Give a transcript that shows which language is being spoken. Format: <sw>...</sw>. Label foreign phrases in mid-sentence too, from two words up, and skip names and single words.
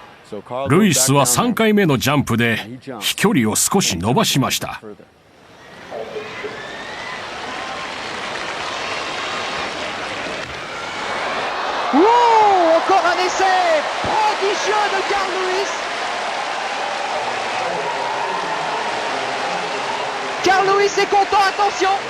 <ja>ルイスは3回目のジャンプで飛距離を少し伸ばしました。</ja> <fr>Encore un essai prodigieux de Carl Lewis. Carl Lewis est content, attention.</fr>